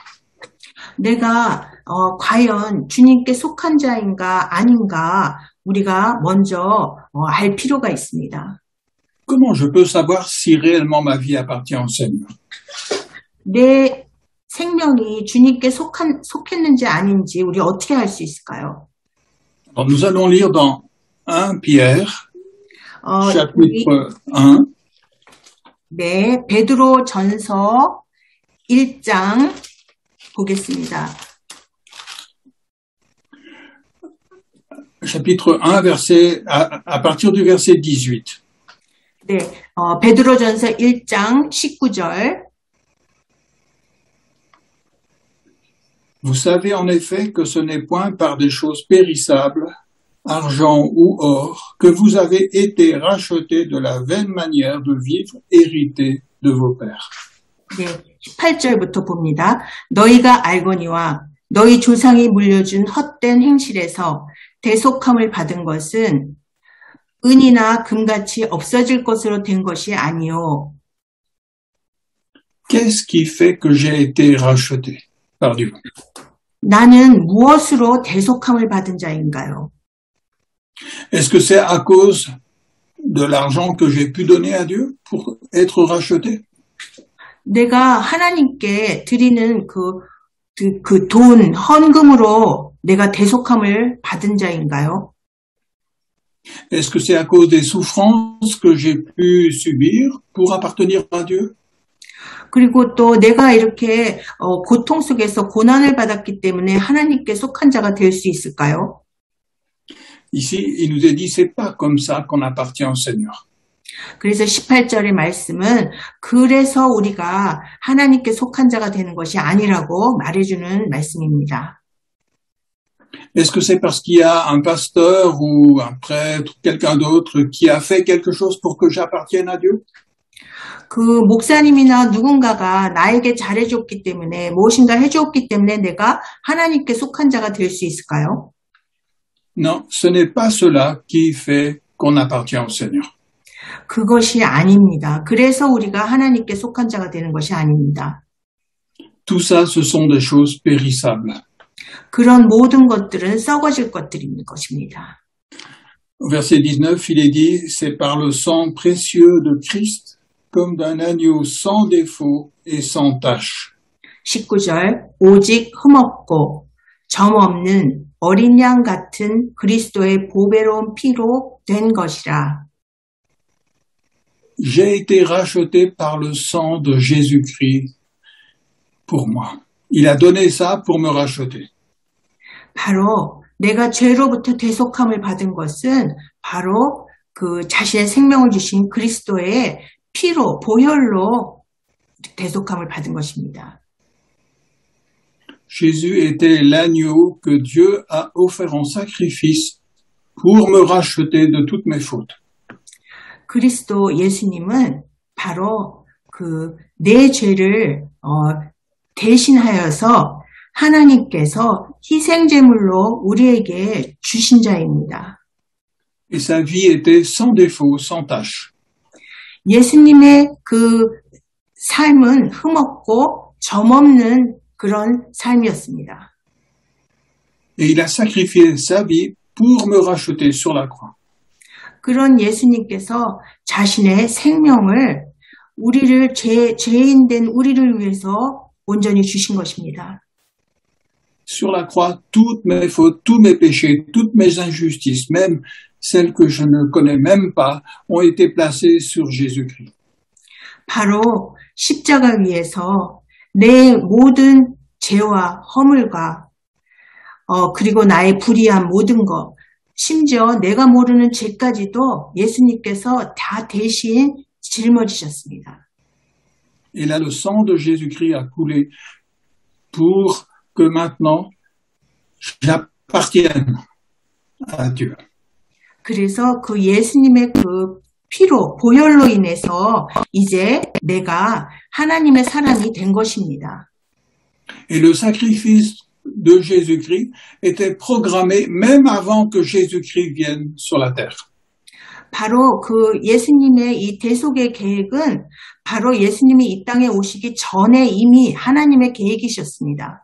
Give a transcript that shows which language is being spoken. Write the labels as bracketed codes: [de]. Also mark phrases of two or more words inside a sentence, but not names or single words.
[ko] 내가 과연 주님께 속한 자인가 아닌가 우리가 먼저 알 필요가 있습니다. [fr] Comment je peux savoir si réellement ma vie appartient au Seigneur? [ko] 내 생명이 주님께 속했는지 아닌지 우리 어떻게 알 수 있을까요? [fr] Alors, nous allons lire dans 1 Pierre, chapitre 1. [ko] 네, 베드로 전서 1장 보겠습니다. [fr] Chapitre 1, verset, à partir du verset 18. [ko] 네, 베드로 전서 1장 19절. [fr] Vous savez en effet que ce n'est point par des choses périssables, argent ou or, que vous avez été rachetés de la vaine manière de vivre héritée de vos pères. [ko] 네, 18절부터 봅니다. 너희가 알거니와 너희 조상이 물려준 헛된 행실에서 대속함을 받은 것은 은이나 금같이 없어질 것으로 된 것이 아니요. [fr] Qu'est-ce qui fait que j'ai été racheté par Dieu? [ko] 나는 무엇으로 대속함을 받은 자인가요? [fr] Est-ce que c'est à cause de l'argent que j'ai pu donner à Dieu pour être racheté? [ko] 내가 하나님께 드리는 그 돈, 헌금으로 내가 대속함을 받은 자인가요? [fr] Est-ce que c'est à cause des souffrances que j'ai pu subir pour appartenir à Dieu? [ko] 그리고 또 내가 이렇게 고통 속에서 고난을 받았기 때문에 하나님께 속한 자가 될 수 있을까요? [fr] Ici, il nous est dit, c'est pas comme ça qu'on appartient au Seigneur. [ko] 그래서 18절의 말씀은 그래서 우리가 하나님께 속한 자가 되는 것이 아니라고 말해주는 말씀입니다. [fr] Est-ce que c'est parce qu'il y a un pasteur ou un prêtre, quelqu'un d'autre qui a fait quelque chose pour que j'appartienne à Dieu? [ko] 그 목사님이나 누군가가 나에게 잘해줬기 때문에 무엇인가 해줬기 때문에 내가 하나님께 속한 자가 될 수 있을까요? [fr] Non, ce n'est pas cela qui fait qu'on appartient au Seigneur. [ko] 그것이 아닙니다. 그래서 우리가 하나님께 속한 자가 되는 것이 아닙니다. [fr] Tout ça, ce sont des choses périssables. [ko] 그런 모든 것들은 썩어질 것들인 것입니다. [fr] Au verset 19, il est dit, c'est par le sang précieux de Christ, comme d'un agneau sans défaut et sans tache. [ko] 19절, 오직 흠없고 점 없는 어린 양 같은 그리스도의 보배로운 피로 된 것이라. [fr] J'ai été racheté par le sang de Jésus-Christ pour moi. Il a donné ça pour me racheter. [ko] 바로 내가 죄로부터 대속함을 받은 것은 바로 그 자신의 생명을 주신 그리스도의 피로, 보혈로 대속함을 받은 것입니다. [fr] Jésus était l'agneau que Dieu a offert en sacrifice pour me racheter de toutes mes fautes. [ko] 그리스도 예수님은 바로 그 내 죄를 대신하여서 하나님께서 희생제물로 우리에게 주신 자입니다. [fr] Et sa vie était sans défaut, sans tache. [ko] 예수님의 그 삶은 흠없고 점없는 그런 삶이었습니다. [fr] Et il a sacrifié sa vie pour me racheter sur la croix. [ko] 그런 예수님께서 자신의 생명을 우리를 죄인 된 우리를 위해서 온전히 주신 것입니다. [fr] Sur la croix, toutes mes fautes, tous mes péchés, toutes mes injustices, même celles que je ne connais même pas, ont été placées sur Jésus-Christ. [ko] 바로 십자가 위에서 내 모든 죄와 허물과 그리고 나의 불의한 모든 것, 심지어 내가 모르는 죄까지도 예수님께서 다 대신 짊어지셨습니다. [fr] Et là, le sang de Jésus-Christ a coulé pour que maintenant, j'appartienne à Dieu. [ko] 그래서 그 예수님의 그 피로, 보혈로 인해서 이제 내가 하나님의 사람이 된 것입니다. [fr] Et le sacrifice de Jésus-Christ était programmé même avant que Jésus-Christ vienne sur la terre. [ko] 바로 그 예수님의 이 대속의 계획은 바로 예수님이 이 땅에 오시기 전에 이미 하나님의 계획이셨습니다.